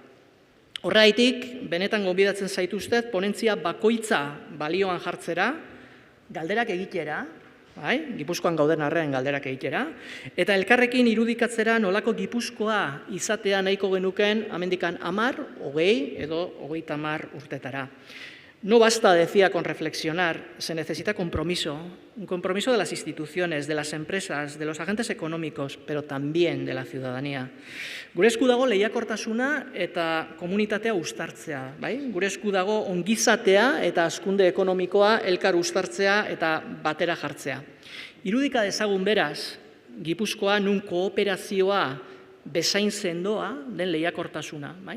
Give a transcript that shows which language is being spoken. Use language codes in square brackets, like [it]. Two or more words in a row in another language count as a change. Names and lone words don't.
[eu] Horreitik, benetan gonbidatzen zaituztet, ponentzia bakoitza balioan jartzera, galderak egitera, bai, Gipuzkoan gauden arren galderak egitera, eta elkarrekin irudikatzera nolako Gipuzkoa izatea nahiko genuken amendikan 10, 20 edo 30 urtetara. [es] No basta, decía, con reflexionar, se necesita compromiso, un compromiso de las instituciones, de las empresas, de los agentes económicos, pero también de la ciudadanía. [eu] Gure esku dago lehiakortasuna eta komunitatea uztartzea, bai? Gure esku dago ongizatea eta hazkunde ekonomikoa elkar uztartzea eta batera jartzea. Irudika dezagun beraz, Gipuzkoa nun kooperazioa bezain sendoa den lehiakortasuna, bai?